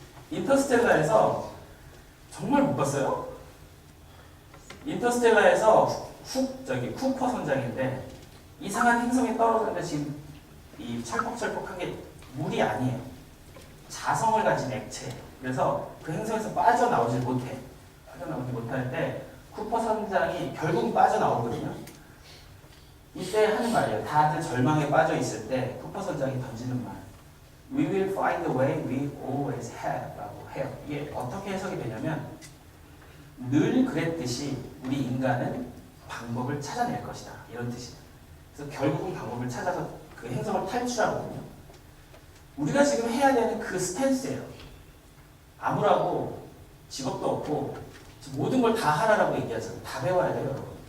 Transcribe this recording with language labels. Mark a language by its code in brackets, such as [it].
[ko] 인터스텔라에서 정말 못 봤어요? 인터스텔라에서 쿠퍼 선장인데 이상한 행성에 떨어졌는데 지금 이 철퍽철퍽한 게 물이 아니에요. 자성을 가진 액체예요. 그래서 그 행성에서 빠져나오지 못해. 빠져나오지 못할 때 쿠퍼 선장이 결국 빠져나오거든요. 이때 하는 말이에요. 다들 절망에 빠져 있을 때 쿠퍼 선장이 던지는 말. [en] We will find a way we always have [ko] 라고 해요. 이게 어떻게 해석이 되냐면 늘 그랬듯이 우리 인간은 방법을 찾아낼 것이다. 이런 뜻이에요. 그래서 결국은 방법을 찾아서 그 행성을 탈출하거든요. 우리가 지금 해야 되는 그 스탠스예요. 아무라고 직업도 없고 모든 걸 다 하라라고 얘기하잖아요. 다 배워야 돼요, 여러분.